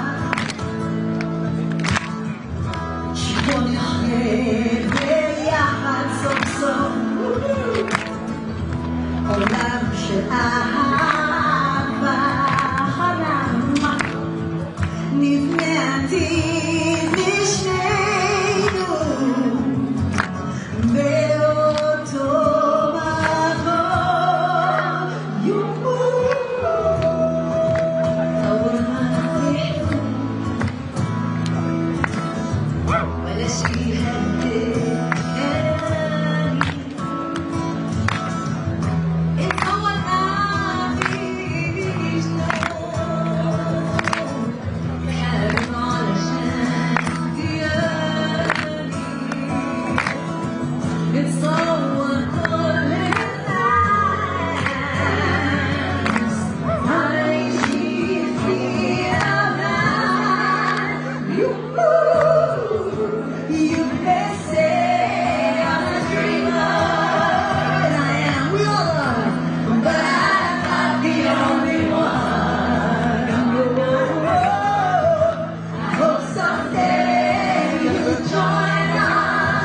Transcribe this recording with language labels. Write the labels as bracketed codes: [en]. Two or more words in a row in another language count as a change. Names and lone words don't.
[he] שבו נחיה ביחד סוף סוף, עולם של אהבה חמה, נבנה עתיד לשנינו באותו מקום. [ar] أول ما نطيح ولا شي يهديني، أنت أول ما فيش نوم، حارب علشان دياني، بتصور كل الناس عايشين في أمان. [en] You may say I'm a dreamer, and I am, we all are, but I'm not the only one. I hope someday you'll join us.